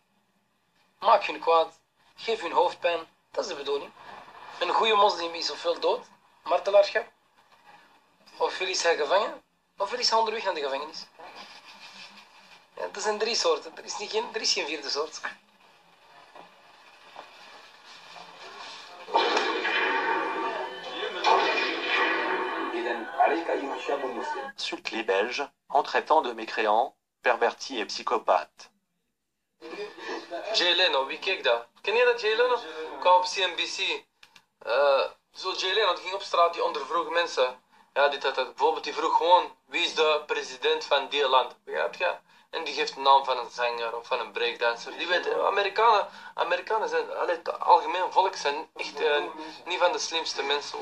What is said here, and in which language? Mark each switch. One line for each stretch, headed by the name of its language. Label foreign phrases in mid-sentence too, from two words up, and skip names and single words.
Dutch: Maak hun kwaad. Geef hun hoofdpijn. Dat is de bedoeling. Een goede moslim is ofwel dood, martelaarschap. Ofwel is hij gevangen, ofwel is hij onderweg naar de gevangenis. Ja, dat zijn 3 soorten. Er is geen 4e soort.
French: Insultent les Belges en traitant de mécréants, pervertis et psychopathes.
Dutch: Jay Leno, wie keek dat? Ken je dat, Jay Leno? Kwam op CNBC. Zo Jay Leno, die ging op straat, die ondervroeg mensen. Ja, dat. Bijvoorbeeld, die vroeg gewoon, wie is de president van die land? Begrijp je? En die geeft de naam van een zanger of van een breakdancer. Die weten, Amerikanen zijn, het algemeen volk zijn echt niet van de slimste mensen.